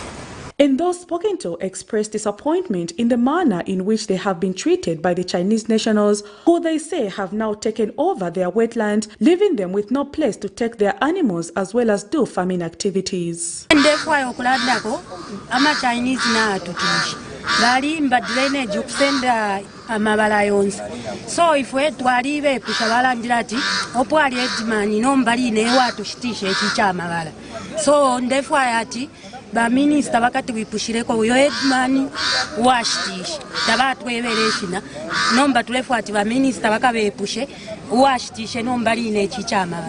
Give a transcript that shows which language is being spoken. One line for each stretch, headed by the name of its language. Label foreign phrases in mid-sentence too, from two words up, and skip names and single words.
English: And those spoken to expressed disappointment in the manner in which they have been treated by the Chinese nationals, who they say have now taken over their wetland, leaving them with no place to take their animals as well as do farming activities.
Bemba: balimba drainage okusenda amabala yonse so ifwe twali bepusha balandira ati opwali edimani nombali newa tushitishe ekikyamabala so ndefwa ati baminister bakati bipushireko uyo edimani washitishe tabatwebeleshina nomba tulefwa ati baminister bakabepushe washitishe nombali nekikyamabala